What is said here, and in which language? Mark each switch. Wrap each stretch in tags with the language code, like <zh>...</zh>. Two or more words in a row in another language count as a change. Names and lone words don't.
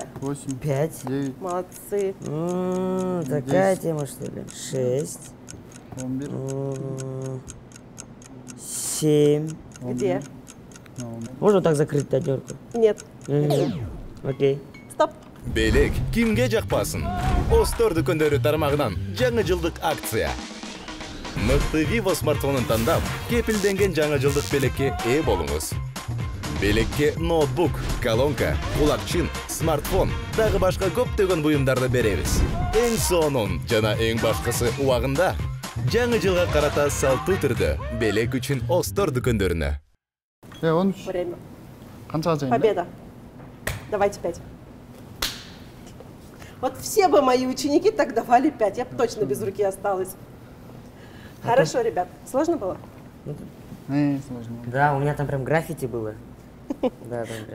<ru>8, 5. 9, Молодцы. Такая 10. тема, что ли? 6. 11, 7. Где? Можно так закрыть пятерку? Нет. Окей. Стоп.</ru> <ky>Белек кимге жакпасын? Остор дүкөндөрү тармагынан жаңы жылдык акция. Мыкты Vivo смартфонун тандап, кепилденген жаңы жылдык белекке ээ болуңуз. Белекке ноутбук, колонка, кулакчын, смартфон, дагы башка көптөгөн буюмдарды беребиз. Эң сонун жана эң башкысы убагында жаңы жылга карата салтуу түрдө белек үчүн Остор дүкөндөрүнө.</ky> <ru>13. Время.</ru> <ky>Канчага чейин?</ky> <ru>Победа. Давайте 5. Вот все бы мои ученики так давали 5. Я бы точно без руки осталась. Хорошо, ребят. Сложно было? Сложно. Да, у меня там прям граффити было. Да, там прям.</ru>